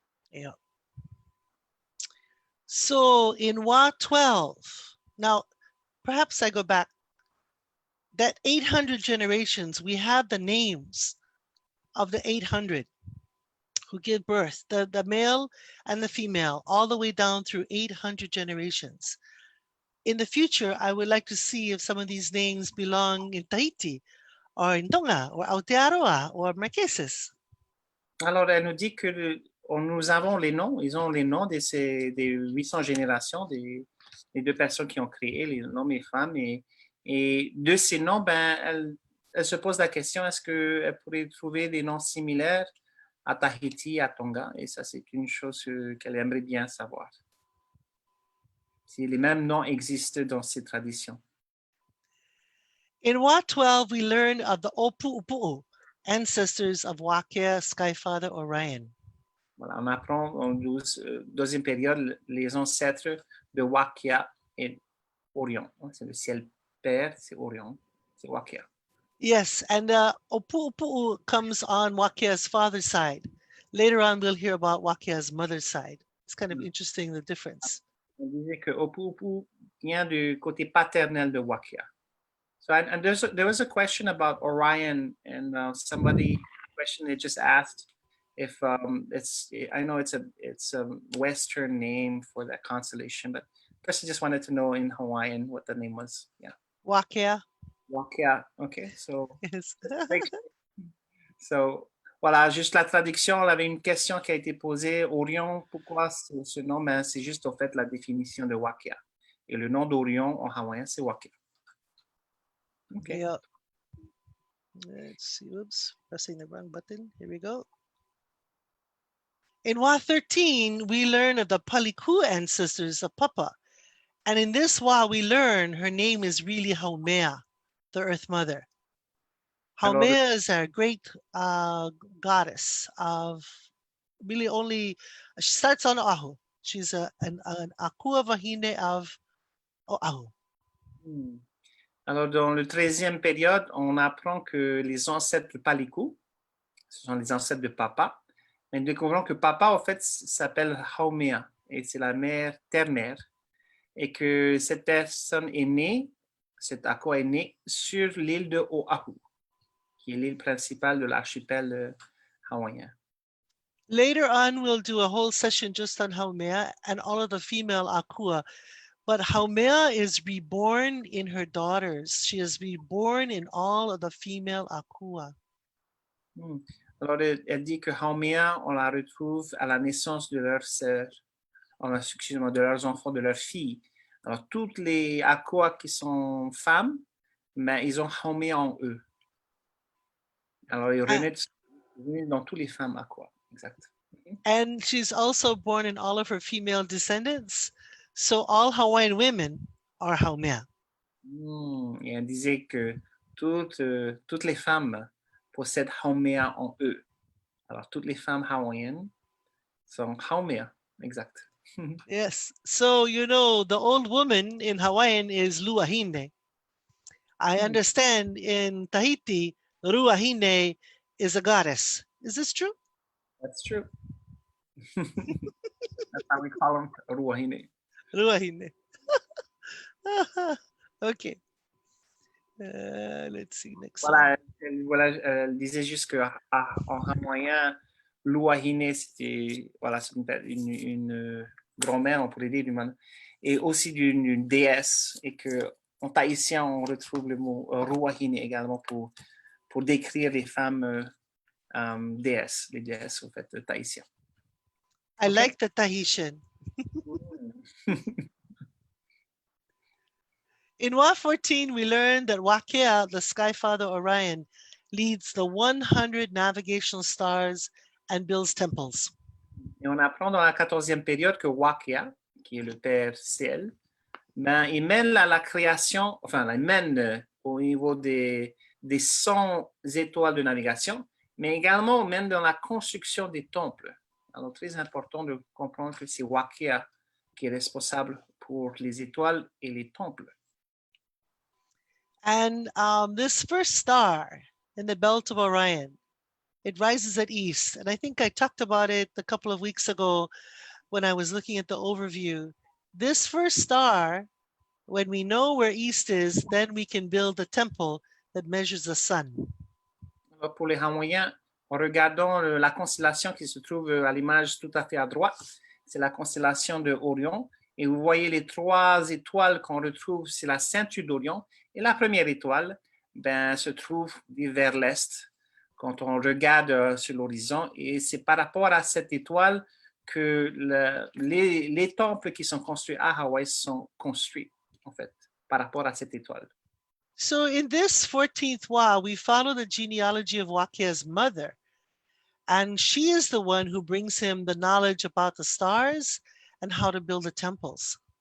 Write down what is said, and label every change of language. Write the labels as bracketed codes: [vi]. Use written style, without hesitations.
[en] Yeah. So in Wa 12, now perhaps I go back, that 800 generations, we have the names of the 800 who give birth, the male and the female, all the way down through 800 generations. In the future, I would like to see if some of these names belong in Tahiti, or in Tonga, or Aotearoa, or Marquesas. [fr] Alors, elle nous dit que nous avons les noms, ils ont les noms des 800 générations, des 2 personnes qui ont créé, les hommes et femmes. Et de ces noms, ben, elle se pose la question, est-ce qu'elle pourrait trouver des noms similaires à Tahiti, à Tonga? Et ça, c'est une chose qu'elle aimerait bien savoir. Si les mêmes noms existent dans ces traditions. [en] In Wa 12, we learn of the Opu'upu'u, ancestors of Wākea, Skyfather, Orion. [fr] Voilà, on apprend en deuxième période les ancêtres de Wakea et Orion. C'est le ciel père, c'est Orion, c'est Wakea. [en] Yes, and Opu'upu'u comes on Wakea's father's side. Later on, we'll hear about Wakea's mother's side. It's kind of interesting, the difference. [fr] On disait que Opu'upu'u vient du côté paternel de Wakea. [en] So and there was a question about Orion, and somebody question they just asked if I know it's a Western name for that constellation, but person just wanted to know in Hawaiian what the name was. Yeah. Wakea. Wakea. Okay, so Yes. [fr] so voilà, juste la traduction. On avait une question qui a été posée. Orion, pourquoi ce nom? Ben, c'est juste au fait la définition de Wakea. Et le nom d'Orion en hawaïen, c'est Wakea. [en] Okay. Yeah. Let's see. Oops, pressing the wrong button. Here we go. In Wa 13, we learn of the Paliku ancestors of Papa. And in this Wa, we learn her name is really Haumea, the Earth Mother. Haumea is our great goddess of really only, she starts on Oahu. She's an Akua Wahine of Oahu. [fr] Alors, dans le 13e période, on apprend que les ancêtres Paliku, ce sont les ancêtres de Papa, mais nous découvrons que Papa, en fait, s'appelle Haumea, et c'est la mère, terre-mère, et que cette personne est née, cette Akua est née sur l'île de Oahu, qui est l'île principale de l'archipel hawaïen. [en] Later on, we'll do a whole session just on Haumea and all of the female Akua. But Haumea is reborn in her daughters. She is reborn in all of the female Akua. [fr] Alors, elle dit que Haumea, on la retrouve à la naissance de leurs sœurs, excusez-moi, de leurs enfants, de leurs filles. Alors, toutes les Akua qui sont femmes, mais ils ont Haumea en eux. Alors, ils renaissent dans toutes les femmes Akua. Exact. [en] And she's also born in all of her female descendants. So all Hawaiian women are Haumea. [fr] Et elle disait que toutes les femmes possèdent Haumea en eux. Alors, toutes les femmes hawaïennes sont Haumea. Exact. [en] Yes. So, you know, the old woman in Hawaiian is Luahine. I understand in Tahiti, Ruahine is a goddess. Is this true? That's true. That's how we call them, Ruahine. Ruahine. Okay. Let's see next. [fr] Voilà, elle disait juste qu'en hawaïen, Luahine, c'était voilà, une grand-mère, on pourrait dire, et aussi d'une déesse, et qu'en tahitien, on retrouve le mot Ruahine également pour décrire les femmes déesses, les déesses au fait tahitiens. [en] I like the Tahitian. In Wa 14, we learned that Wākea, the Sky Father Orion, leads the 100 navigational stars and builds temples. [fr] Et on apprend dans la 14e période que Wākea, qui est le Père Ciel, ben, il mène à la création, enfin, il mène au niveau des 100 étoiles de navigation, mais également mène dans la construction des temples. Alors, très important de comprendre que c'est Wākea qui est responsable pour les étoiles et les temples. [en] And this first star in the belt of Orion, it rises at east. And I think I talked about it a couple of weeks ago when I was looking at the overview. This first star, when we know where east is, then we can build a temple that measures the sun. [fr] Alors, pour les Hawaïens, en regardant la constellation qui se trouve à l'image tout à fait à droite, c'est la constellation de Orion. Et vous voyez les 3 étoiles qu'on retrouve, c'est la ceinture d'Orion. Et la première étoile se trouve vers l'est quand on regarde sur l'horizon. Et c'est par rapport à cette étoile que les temples qui sont construits à Hawaï sont construits, en fait, par rapport à cette étoile. [en] So in this 14th Wa, we follow the genealogy of Wakea's mother. And she is the one who brings him the knowledge about the stars and how to build the temples.